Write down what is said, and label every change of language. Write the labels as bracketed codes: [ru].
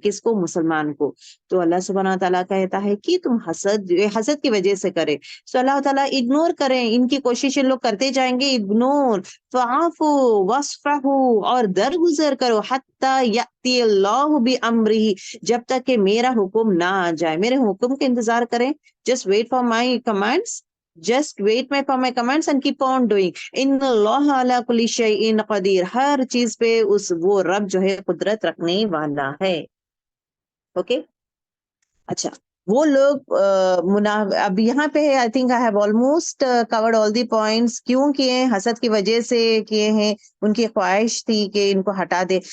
[ur] کس کو؟ مسلمان کو. تو اللہ سبحانہ تعالیٰ کہتا ہے کہ تم حسد کی وجہ سے کرے. سو اللہ تعالیٰ اگنور کریں، ان کی کوششیں لوگ کرتے جائیں گے، اگنور. فعفو وصفحو، اور درگزر کرو، [ar] حتی یأتی اللہ بامرہ، [ur] جب تک کہ میرا حکم نہ آ جائے. میرے حکم کا انتظار کریں. [en] Just wait for my commands. Just wait for my commands and keep on doing. [ar] ان اللہ علی کل شیء قدیر، [ur] ہر چیز پہ وہ رب جو ہے قدرت رکھنے والا ہے. اوکے. اچھا، وہ لوگ اب یہاں پہ [en] I think I have almost covered all the points. [ur] کیوں کیے؟ حسد کی وجہ سے کیے ہیں، ان کی خواہش تھی کہ ان کو ہٹا دے.